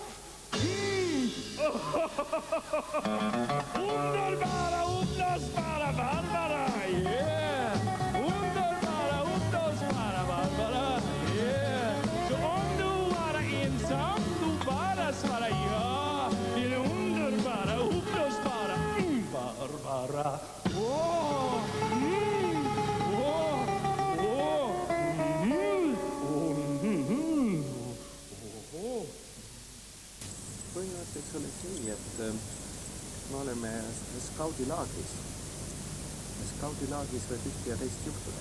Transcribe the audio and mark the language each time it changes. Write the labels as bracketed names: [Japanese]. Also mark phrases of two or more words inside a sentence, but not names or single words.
[Swedish] Underbara, uppblåsbara Barbara, yeah. Underbara, uppblåsbara Barbara, yeah. Så om du var ensam, du bara svara ja. Din underbara, uppblåsbara Barbara. Åh, [Estonian] Põhimõtteliselt oli nii, et ma oleme skaudilaagris. Skaudilaagris võib ühte ja teist juhtuda.